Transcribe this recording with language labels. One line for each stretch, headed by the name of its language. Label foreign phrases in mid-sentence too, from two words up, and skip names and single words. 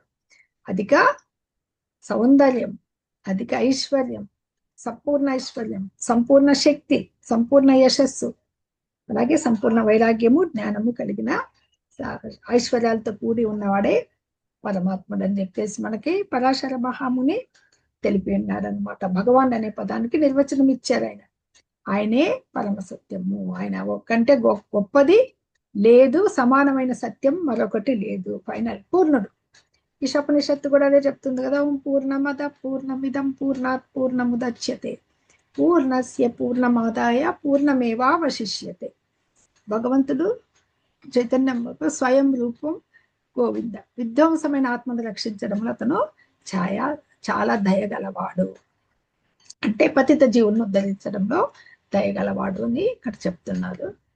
Telugu: అధిక సౌందర్యం, అధిక ఐశ్వర్యం, సంపూర్ణ ఐశ్వర్యం, సంపూర్ణ శక్తి, సంపూర్ణ యశస్సు, అలాగే సంపూర్ణ వైరాగ్యము, జ్ఞానము కలిగిన ఐశ్వర్యాలతో కూడి ఉన్నవాడే పరమాత్ముడు అని చెప్పేసి మనకి పరాశర మహాముని తెలిపి ఉన్నారనమాట. భగవాన్ అనే పదానికి నిర్వచనం ఇచ్చారు ఆయన. ఆయనే పరమ సత్యము, ఆయన ఒక్కంటే గొప్పది లేదు, సమానమైన సత్యం మరొకటి లేదు, ఫైనల్ పూర్ణుడు. ఈశోపనిషత్తు కూడా అదే చెప్తుంది కదా,
Sanskrit: ఓం పూర్ణమద పూర్ణమిదం పూర్ణాత్ పూర్ణముదచ్యతే పూర్ణస్య పూర్ణమాదాయ పూర్ణమేవావశిష్యతే.
Telugu: భగవంతుడు చైతన్యం స్వయం రూపం గోవింద, విధ్వంసమైన ఆత్మను రక్షించడంలో అతను చాలా దయగలవాడు, అంటే పతిత జీవులను ఉద్ధరించడంలో దయగలవాడు అని ఇక్కడ చెప్తున్నారు.